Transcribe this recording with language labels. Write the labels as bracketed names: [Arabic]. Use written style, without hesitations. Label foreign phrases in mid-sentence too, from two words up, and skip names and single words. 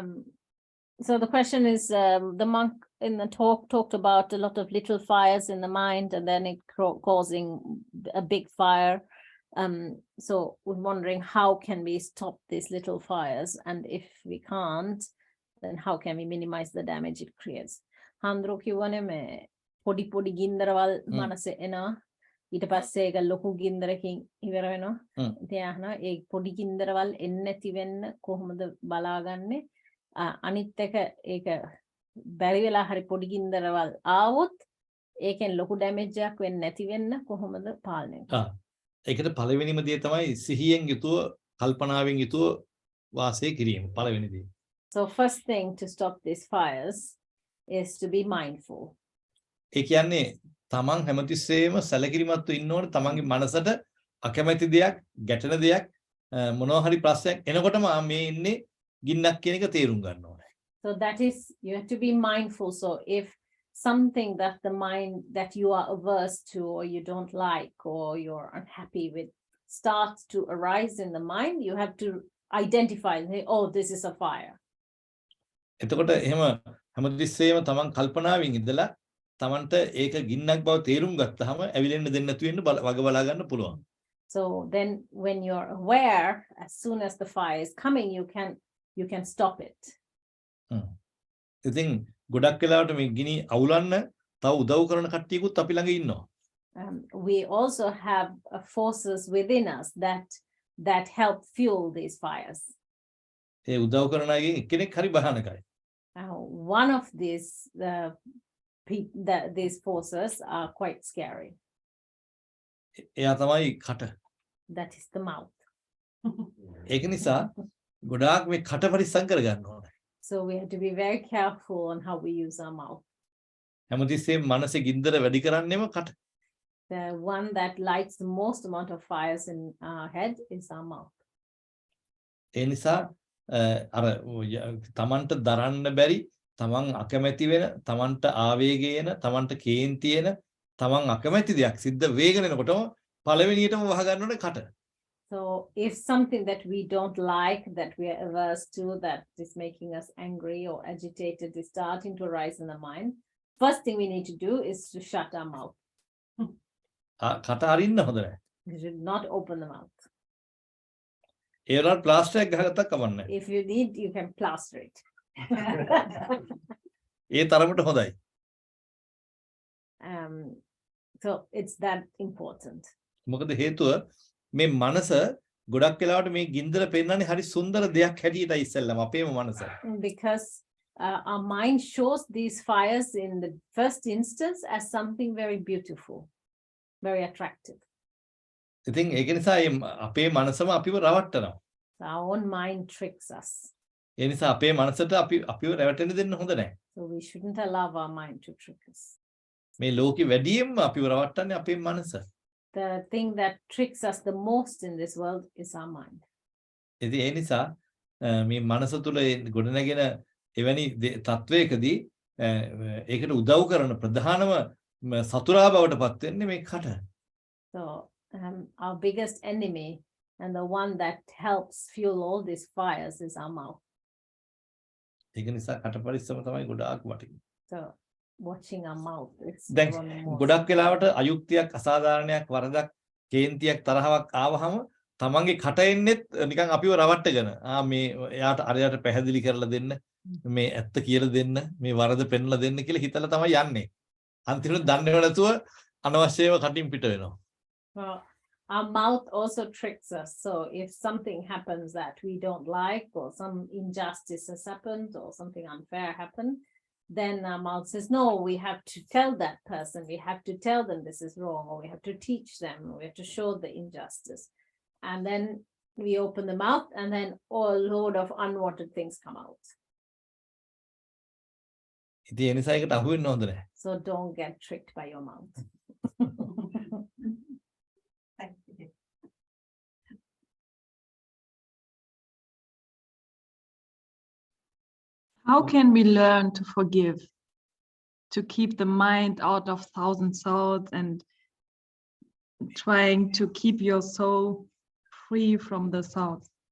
[English] So the question is, the monk in the talk talked about a lot of little fires in the mind, and then it causing a big fire. So we're wondering, how can we stop these little fires? And if we can't, then how can we minimize the damage it creates? [Sinhala] Handro කිව්වනේ මේ පොඩි පොඩි ගින්දරවල් මනසේ එනවා. ඊට පස්සේ ඒක ලොකු ගින්දරකින් ඉවර වෙනවා. ඉතින් අහනවා ඒ පොඩි ගින්දරවල් එන්නේ නැති වෙන්න කොහොමද බලාගන්නේ? අනිත් එක ඒක බැරි වෙලා හරි පොඩි ගින්දරවල් ආවොත් ඒකෙන් ලොකු ඩැමේජ් එකක් වෙන්නේ නැති වෙන්න කොහොමද පාලනය කරන්නේ? ඒකට පළවෙනිම දේ තමයි සිහියෙන් යුතුව කල්පනාවෙන් යුතුව වාසය කිරීම පළවෙනි දේ. [English] So first thing to stop these fires is to be mindful. [Sinhala] ඒ කියන්නේ තමන් හැමතිස්සෙම සැලකිලිමත්ව ඉන්න ඕනේ තමන්ගේ මනසට අකමැති දෙයක් ගැටෙන දෙයක් මොනවා හරි ප්‍රශ්නයක් එනකොටම මේ ඉන්නේ ගින්නක් කියන එක තේරුම් ගන්න ඕනේ. [English] So that is, you have to be mindful. So if something that the mind that you are averse to, or you don't like, or you're unhappy with starts to arise in the mind, you have to identify and say, oh, this is a fire. [Sinhala] එතකොට එහෙම හැමතිස්සෙම තමන් කල්පනාවෙන් ඉඳලා තමන්ට ඒක ගින්නක් බව තේරුම් ගත්තාම ඇවිලෙන්න දෙන්න නැතු වෙන්න වග බලා ගන්න පුළුවන්. [English] So then when you're aware, as soon as the fire is coming, you can stop it. [Sinhala] ඉතින් ගොඩක් වෙලාවට මේ ගිනි අවුලන්න තව උදව් කරන කට්ටියකුත් අපි ළඟ ඉන්නවා. [English] We also have forces within us that that help fuel these fires. [Sinhala] ඒ උදව් කරන අයගෙන් එක්කෙනෙක් හරි භයානකයි. [English] One of these these forces are quite scary. [Sinhala] එයා තමයි කට. [English] That is the mouth. [Sinhala] ඒක නිසා ගොඩාක් මේ කට පරිස්සම් කරගන්න ඕනේ. [English] So we have to be very careful on how we use our mouth. [Sinhala] හැමතිස්සෙම මනසේ ගින්දර වැඩි කරන්නේම කට. [English] The one that lights the most amount of fires in our head is our mouth. [Sinhala] ඒ නිසා අර තමන්ට දරන්න බැරි, තමන් අකමැති වෙන, තමන්ට ආවේගය එන, තමන්ට කේන්ති එන, තමන් අකමැති දෙයක් සිද්ධ වේගන එනකොටම පළවෙනියටම වහ ගන්න ඕනේ කට. [English] So if something that we don't like, that we are averse to, that is making us angry or agitated, is starting to arise in the mind, first thing we need to do is to shut our mouth. [Sinhala] කට අරින්න හොඳ නැහැ. [English] You should not open the mouth. [Sinhala] ඒ වලට ප්ලාස්ටර් එකක් ගහගත්තක් කමක් නැහැ. [English] If you need, you can plaster it. [Sinhala] ඒ තරමට හොඳයි. [English] So it's that important. [Sinhala] මොකද හේතුව මේ මනස ගොඩක් වෙලාවට මේ ගින්දර පෙන්වන්නේ හරි සුන්දර දෙයක් හැටියටයි ඉස්සෙල්ලම අපේම මනස. [English] Because our mind shows these fires in the first instance as something very beautiful, very attractive. [Sinhala] ඉතින් ඒක නිසා අපේ මනසම අපිව රවට්ටනවා. [English] Our own mind tricks us. [Sinhala] ඒ නිසා අපේ මනසට අපිව රැවටෙන්න දෙන්න හොඳ නැහැ. [English] So we shouldn't allow our mind to trick us. [Sinhala] මේ ලෝකෙ වැඩියෙන්ම අපිව රවට්ටන්නේ අපේ මනස. [English] The thing that tricks us the most in this world is our mind. [Sinhala] ඉතින් ඒ නිසා මේ මනස තුල ගොඩනැගෙන එවැනි තත්වයකදී ඒකට උදව් කරන ප්‍රධානම සතුරා බවට පත් වෙන්නේ මේ කට. [English] So our biggest enemy and the one that helps fuel all these fires is our mouth. [Sinhala] ඒක නිසා කට පරිස්සම තමයි ගොඩාක් වටින්නේ. [English] So watching our mouth, it's [Sinhala] දැන් [English] one more. [Sinhala] ගොඩක් වෙලාවට අයුක්තියක්, අසාධාරණයක්, වරදක්, කේන්තියක්, තරහවක් ආවහම තමන්ගේ කට එන්නෙත් නිකන් අපිව රවට්ටගෙන මේ එයාට අරයට පැහැදිලි කරලා දෙන්න, මේ ඇත්ත කියලා දෙන්න, මේ වරද පෙන්ලා දෙන්න කියලා හිතලා තමයි යන්නේ. අන්තිමට දන්නේව නැතුව අනවශ්‍යව කටින් පිට වෙනවා. [English] Well, our mouth also tricks us. So if something happens that we don't like, or some injustice has happened, or something unfair happened, then our mouth says, no, we have to tell that person, we have to tell them this is wrong, or we have to teach them, we have to show the injustice. And then we open the mouth, and then a load of unwanted things come out. ඉතින් ඒ නිසා ඒකට අහු වෙන්න හොඳ නැහැ. So don't get tricked by your mouth. Thank you. How can we learn to forgive, to keep the mind out of thousand thoughts and trying to keep your soul free from the thoughts?